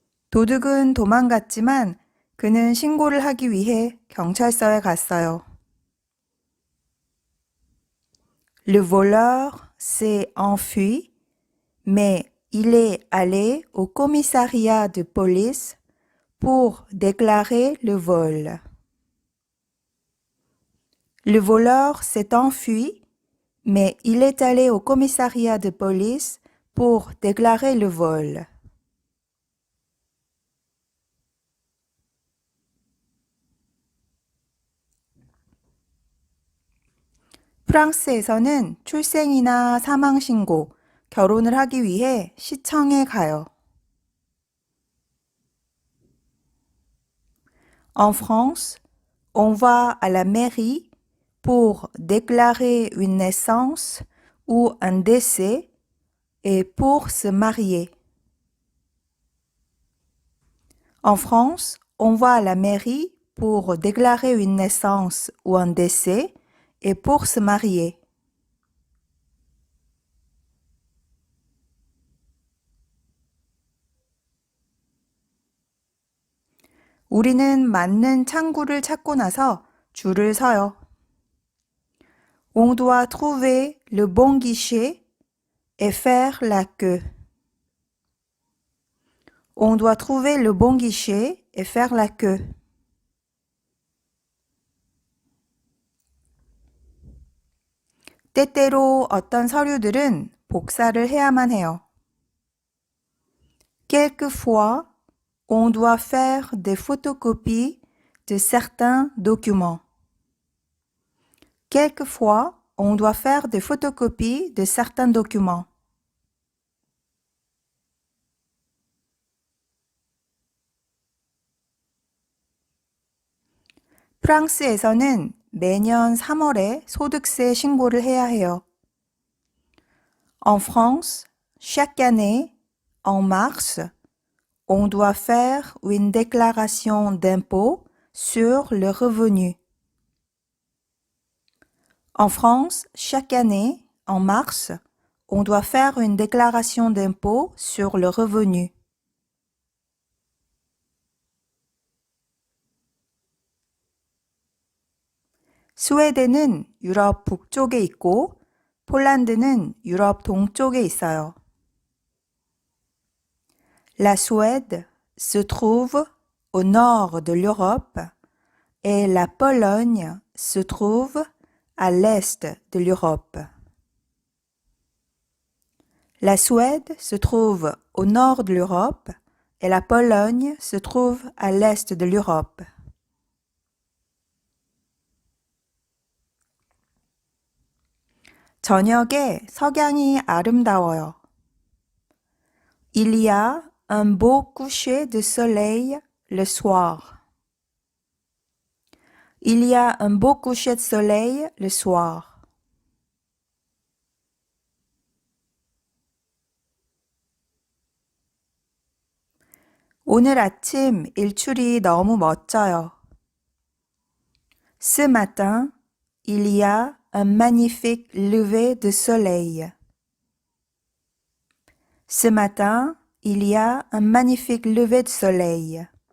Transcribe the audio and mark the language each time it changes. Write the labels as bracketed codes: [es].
[ko] 도둑은 도망갔지만 그는 신고를 하기 위해 경찰서에 갔어요. [fr] Le voleur s'est enfui, mais il est allé au commissariat de police pour déclarer le vol. Le voleur s'est enfui, mais il est allé au commissariat de police pour déclarer le vol. [ko] 프랑스에서는 출생이나 사망신고, 결혼을 하기 위해 시청에 가요. [fr] En France, on va à la mairie pour déclarer une naissance ou un décès et pour se marier. En France, on va à la mairie pour déclarer une naissance ou un décès et pour se marier. [ko] 우리는 맞는 창구를 찾고 나서 줄을 서요. [fr] On doit trouver le bon guichet et faire la queue. On doit trouver le bon guichet et faire la queue. [ko] 때때로 어떤 서류들은 복사를 해야만 해요. [fr] Quelquefois, on doit faire des photocopies de certains documents. Quelquefois, on doit faire des photocopies de certains documents. [ko] 프랑스에서는 매년 3월에 소득세 신고를 해야 해요. [fr] En France, chaque année, en mars, on doit faire une déclaration d'impôt sur le revenu. En France, chaque année, en mars, on doit faire une déclaration d'impôt sur le revenu. [ko] 스웨덴은 유럽 북쪽에 있고 폴란드는 유럽 동쪽에 있어요. [fr] La Suède se trouve au nord de l'Europe et la Pologne se trouve à l'est de l'Europe. La Suède se trouve au nord de l'Europe et la Pologne se trouve à l'est de l'Europe. [ko] 저녁에 석양이 아름다워요. [fr] Il y a un beau coucher de soleil le soir. Il y a un beau coucher de soleil le soir. [ko] 오늘 아침 일출이 너무 멋져요. [fr] Ce matin, il y a un magnifique lever de soleil. Ce matin, il y a un magnifique lever de soleil.